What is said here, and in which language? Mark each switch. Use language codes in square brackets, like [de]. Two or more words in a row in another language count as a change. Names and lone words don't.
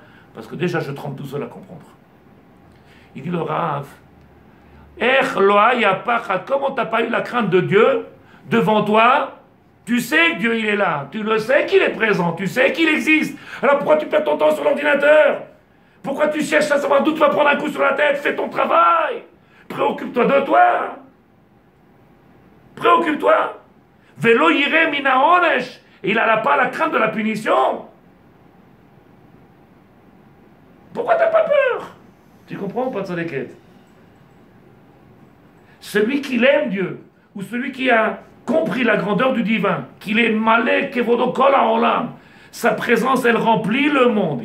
[fr] Parce que déjà je tremble tout seul à comprendre. Il dit le Rav, comment t'as pas eu la crainte de Dieu devant toi? Tu sais que Dieu il est là, tu le sais qu'il est présent, tu sais qu'il existe. Alors pourquoi tu perds ton temps sur l'ordinateur? Pourquoi tu cherches à savoir d'où tu vas prendre un coup sur la tête? Fais ton travail. Préoccupe-toi de toi. Préoccupe-toi. [he] ולא ירא מינה עונש. [fr] Il n'a pas la crainte de la punition. Pourquoi t'as pas peur? Tu comprends ou pas de sa déquête? Celui qui aime Dieu, ou celui qui a compris la grandeur du divin, qu'il est [he] מלא כבודו כל העולם, [fr] sa présence elle remplit le monde.